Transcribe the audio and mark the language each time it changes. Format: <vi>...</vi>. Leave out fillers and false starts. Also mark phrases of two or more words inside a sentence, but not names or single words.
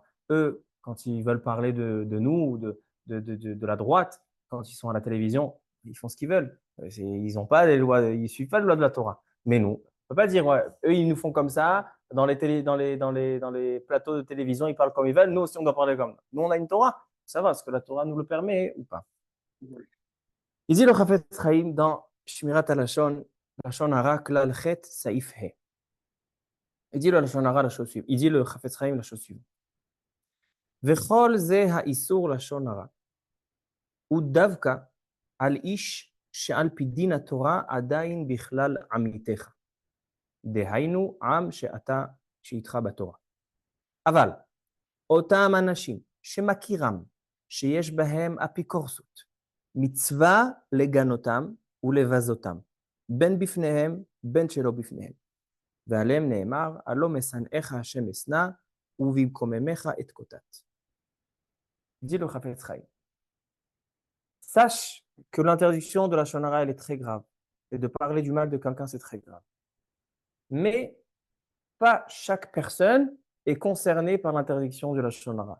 <fr>Eux, quand ils veulent parler de nous ou de la droite, quand ils sont à la télévision, ils font ce qu'ils veulent. Ils n'ont pas les lois, ils ne suivent pas les lois de la Torah. Mais nous, on ne peut pas dire, ouais, eux, ils nous font comme ça, dans les plateaux de télévision, ils parlent comme ils veulent, nous aussi, on doit parler comme ça. Nous, on a une Torah, ça va, est-ce que la Torah nous le permet ou pas? Il dit le Chafetz Chaim dans Shmirat HaLashon,</fr> <he>לשון הרע כלל ח, סעיף ה.</he> <fr>Il dit le</fr> <he>לשון הרע</he> <fr>la chose suivante. Il dit le Chafetz Chaim la chose suivante.</fr> <he>וכל זה האיסור לשון הרע. הוא דווקא על איש שעל פי דין התורה עדיין בכלל עמיתך. דהיינו עם שאתה, שאיתך בתורה. אבל אותם אנשים שמכירם שיש בהם אפיקורסות, מצווה לגנותם ולבזותם, בין בפניהם בין שלא בפניהם. ועליהם נאמר, הלא משנאיך השם אשנא ובמקוממך אתקוטט.</he> <fr>Dit le Chafetz Chaim. Sache que l'interdiction de la shonara, elle est très grave. Et de parler du mal de quelqu'un, c'est très grave. Mais pas chaque personne est concernée par l'interdiction de la shonara.</fr>